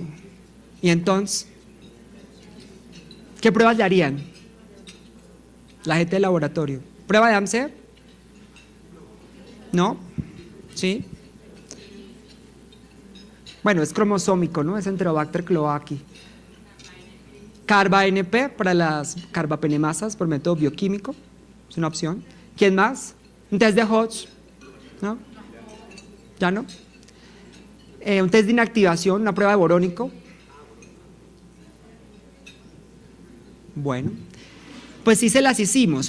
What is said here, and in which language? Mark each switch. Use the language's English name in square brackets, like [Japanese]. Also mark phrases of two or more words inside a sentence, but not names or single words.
[Spanish] Y entonces, ¿qué pruebas le harían? La gente del laboratorio. ¿Prueba de AMSER? ¿No? ¿Sí? Bueno, es cromosómico, ¿no? Es Enterobacter cloaci. Carba-NP para las carbapenemasas por método bioquímico, es una opción. ¿Quién más? Un test de Hodge, ¿no? ¿Ya no? Un test de inactivación, una prueba de borónico. Bueno, pues sí se las hicimos.